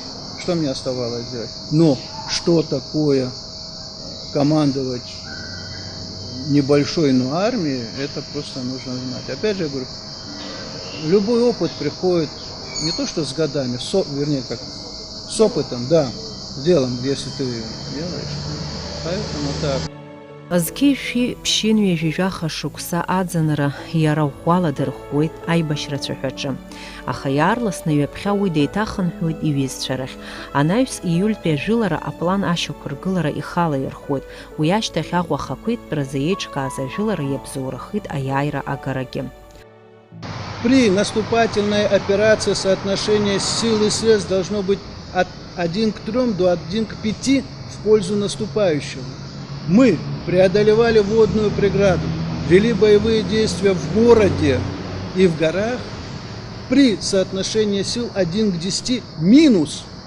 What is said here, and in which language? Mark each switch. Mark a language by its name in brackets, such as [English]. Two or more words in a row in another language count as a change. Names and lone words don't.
[Russian] Что мне оставалось делать? Но что такое командовать небольшой, но армией, это просто нужно знать. Опять же, я говорю, любой опыт приходит не то что с годами, с опытом, да, с делом, если ты делаешь. Поэтому так. [Abkhazian] Зқьышәи ԥшьынҩажәи жәаха шықәса аӡынра иара ӷәӷәала дырӷәӷәеит аибашьрацәа ҳәаҿы. Аха иаарласны ҩаԥхьа уи деиҭахынҳәуеит иҩызцәа рахь. Анаҩс ииультәи ажәылара аплан ашьақәыргылара ихала ирхәуеит. Уи ашьҭахь Аҟәа ахақәиҭтәразы еиҿкааз ажәылара иабзоурахеит аиааира агарагьы. [Russian] При наступательной операции соотношение сил и средств должно быть от 1 к 3 до 1 к 5 в пользу наступающего. Мы преодолевали водную преграду, вели боевые действия в городе и в горах при соотношении сил 1 к 10 минус.